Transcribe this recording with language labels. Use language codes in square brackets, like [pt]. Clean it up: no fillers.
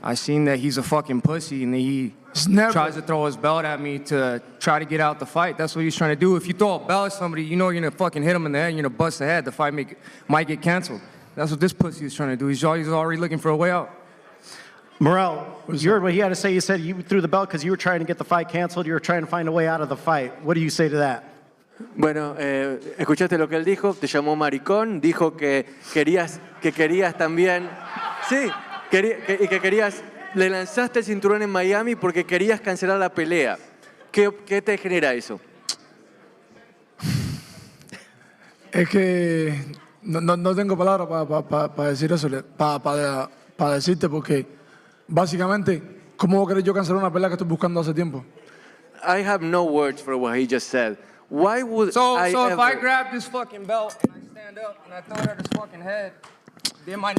[en] I seen that he's a fucking pussy and he tries to throw his belt at me to try to get out the fight. That's what he's trying to do. If you throw a belt at somebody, you know you're gonna fucking hit him in the head, you're gonna bust the head. The fight might get canceled. That's what this pussy is trying to do. He's already looking for a way out. Morrell, you heard what he had to say. You said you threw the belt because you were trying to get the fight canceled. You were trying to find a way out of the fight. What do you say to that? [es] Bueno, escuchaste lo que él dijo, te llamó maricón, dijo que querías también, sí, y que querías, le lanzaste el cinturón en Miami porque querías cancelar la pelea. ¿Qué te genera eso? Es que no tengo palabras para decir eso, para decirte, porque básicamente, ¿cómo querés yo cancelar una pelea que estoy buscando hace tiempo? [en] I have no words for what he just said. Why would So I if ever... I grab this fucking belt and I stand up and I throw it at his fucking head, am I